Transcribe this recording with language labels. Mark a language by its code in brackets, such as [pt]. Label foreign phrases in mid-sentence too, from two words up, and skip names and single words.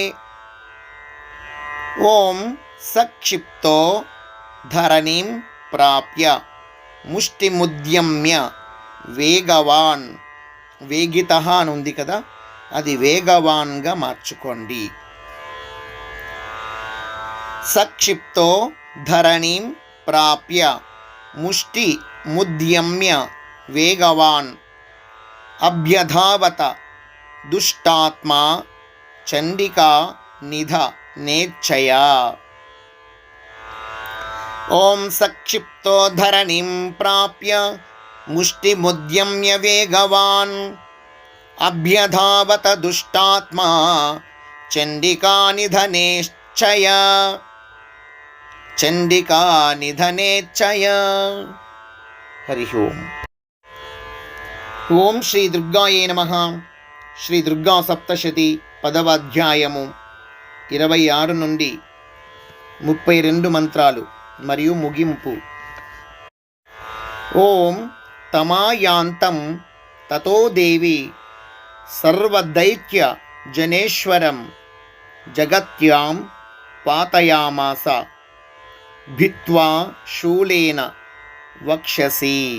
[sa] ఓం సక్షిప్తో ధరణీం ప్రాప్య ముష్టిముద్యమ్య వేగవాన్. [te] వేగితః అని ఉంది కదా, అది వేగవాన్గా మార్చుకోండి. [sa] सक्षिप्तो धरणीं प्राप्य मुष्टिमुद्यम्य वेगवान् अभ्यधावत दुष्टात्मा चण्डिका निधनेच्छया। ॐ सक्षिप्तो धरणीं प्राप्य मुष्टिमुद्यम्य वेगवान् अभ्यधावत दुष्टात्मा चण्डिका निधनेच्छया। चण्डिका निधनेच्छया। हरि ओम्। ఓం శ్రీ దుర్గాయే నమః. [te] శ్రీ దుర్గా సప్తశతి 10వ అధ్యాయము 26 నుండి 32 మంత్రాలు మరియు ముగింపు. [sa] ఓం తమాయాంతం తతో దేవి సర్వదైత్య జనేశ్వరం జగత్యాం పాతయామాస భిత్వా శూలేన వక్షసి.